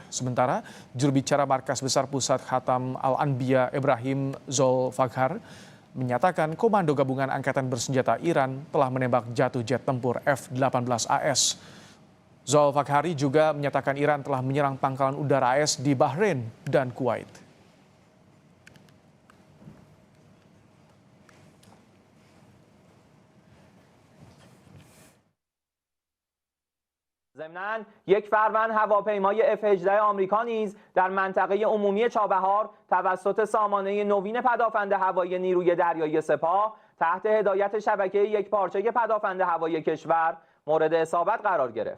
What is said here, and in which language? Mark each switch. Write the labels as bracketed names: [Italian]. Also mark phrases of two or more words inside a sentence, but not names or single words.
[Indonesian] Sementara juru bicara Markas Besar Pusat Khatam Al-Anbiya Ibrahim Zolfaghar menyatakan Komando Gabungan Angkatan Bersenjata Iran telah menembak jatuh jet tempur F-18 AS. Zolfaghari juga menyatakan Iran telah menyerang pangkalan udara AS di Bahrain dan Kuwait. [Persian] ضمناً یک فروند هواپیمای F-18 آمریکا نیز در منطقه عمومی چابهار توسط سامانه نوین پدافند هوایی نیروی دریایی سپاه تحت هدایت شبکه یکپارچه پدافند هوایی کشور مورد اصابت قرار گرفت.